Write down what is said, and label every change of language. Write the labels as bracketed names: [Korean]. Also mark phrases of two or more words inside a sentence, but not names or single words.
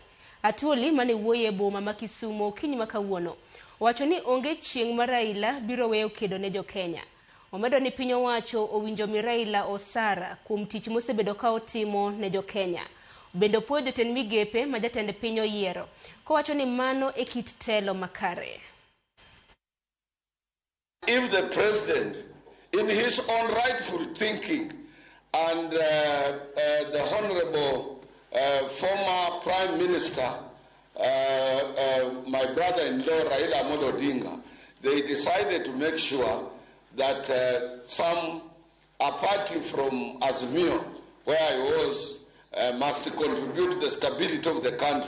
[Luo (Kenya and Tanzania)] Atuoli mane wuoye boma ma Kisumo kiny makawuono wacho ni onge chieng' ma Raila biro weyo kedo ne jo Kenya. Omedo ni piny owacho owinjo mi Raila osara kuom tich mosebedo ka otimo ne jo Kenya. Bendo puoyo jotend migepe ma jatend piny oyiero kowacho ni mano e kit telo makare. [English] If the president in his own rightful thinking and the honorable former prime minister my brother-in-law Raila Amolo Odinga, they decided to make sure that some a party from Azimio, where I was, must contribute to the stability of the country.